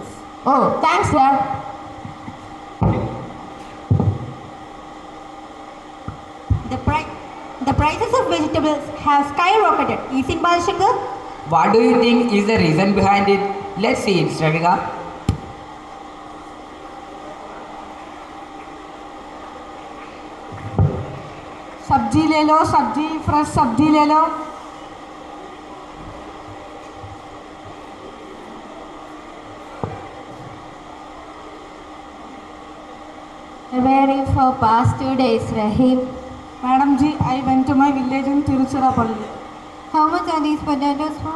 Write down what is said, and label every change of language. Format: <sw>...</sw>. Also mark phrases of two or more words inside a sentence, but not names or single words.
<en>Oh, thanks, Dad. The prices of vegetables have skyrocketed. Isn't Balshankar? What do you think is the reason behind it? Let's see it, Stravika.</en> <hi>सब्जी ले लो, सब्जी फ्रेश सब्जी ले लो.</hi> <en>Waiting for past 2 days, Rahim. Madam ji, I went to my village in Tiruchirappalli. How much are these potatoes for?</en>